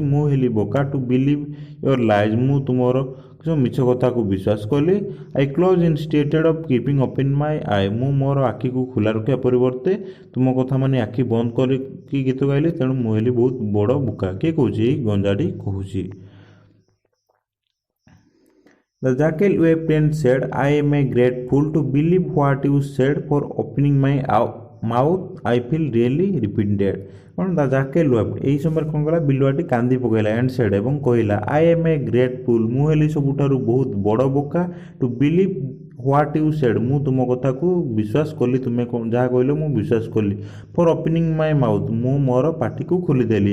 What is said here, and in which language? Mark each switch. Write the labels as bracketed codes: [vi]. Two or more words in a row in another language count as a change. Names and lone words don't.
[or] ମୁଁ ହେଲି ବୋକା, [en] to believe your lies, [or] ମୁଁ ତୁମର ମିଛ କଥାକୁ ବିଶ୍ୱାସ କଲି। [en] I close instead of keeping open my eye, [or] ମୁଁ ମୋର ଆଖିକୁ ଖୋଲା ରଖିବା ପରିବର୍ତ୍ତେ ତୁମ କଥା ମାନେ ଆଖି ବନ୍ଦ କରିକି ଗୀତ ଗାଇଲି, ତେଣୁ ମୁଁ ହେଲି ବହୁତ ବଡ଼ ବୋକା। କିଏ କହୁଛି? ଏଇ ଗଞ୍ଜାଟି କହୁଛି। [en] The jackal wept and said, I am a great fool to believe what you said, for opening my mouth I feel really repented. [or] କ'ଣ? [en] the jackal wept, [or] ଏହି ସମୟରେ କ'ଣ କଲା, ବିଲୁଆଟି କାନ୍ଦି ପକାଇଲା। [en] and said, [or] ଏବଂ କହିଲା, [en] I am a great fool, [or] ମୁଁ ହେଲି ସବୁଠାରୁ ବହୁତ ବଡ଼ ବୋକା। [en] to believe what you said, [or] ମୁଁ ତୁମ କଥାକୁ ବିଶ୍ୱାସ କଲି, ତୁମେ ଯାହା କହିଲ ମୁଁ ବିଶ୍ୱାସ କଲି। [en] for opening my mouth, [or] ମୁଁ ମୋର ପାଟିକୁ ଖୋଲିଦେଲି।